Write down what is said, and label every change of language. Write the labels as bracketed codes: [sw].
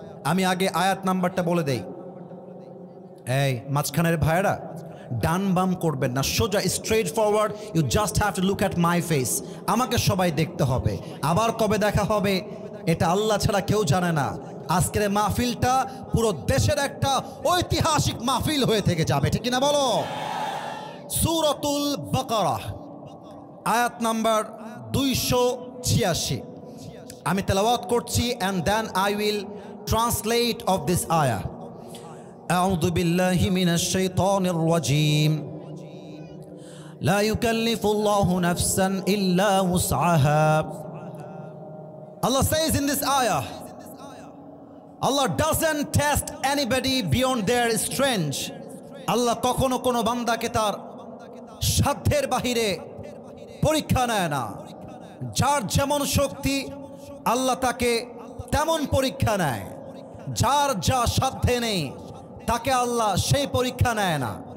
[bn] আমি আগে আয়াত নাম্বারটা বলে দেই। এই মাঝখানের ভাইরা ডান বাম করবেন না, সোজা straight forward. [en] You just have to look at my face. [bn] আমাকে সবাই দেখতে হবে। আবার কবে দেখা হবে এটা আল্লাহ ছাড়া কেউ জানে না। আজকের মাহফিলটা পুরো দেশের একটা ঐতিহাসিক মাহফিল হয়ে থেকে যাবে, ঠিক না বলো? সূরাতুল বাকারা আয়াত নাম্বার 286 আমি তেলাওয়াত করছি, [en] and then I will translate of this ayah. [ar] أعوذ بالله من الشيطان الرجيم. لا يكلف الله نفسا إلا وسعها. [en] Allah says in this ayah, Allah doesn't test anybody beyond their strength. [bn] Allah কখনো কোনো বান্দাকে তার সাধ্যের বাহিরে পরীক্ষা নেয় না। যার যেমন শক্তি আল্লাহ তাকে তেমন পরীক্ষা নেয়। যার যা সাধ্যে নেই তাকে আল্লাহ সেই পরীক্ষা নেয় না।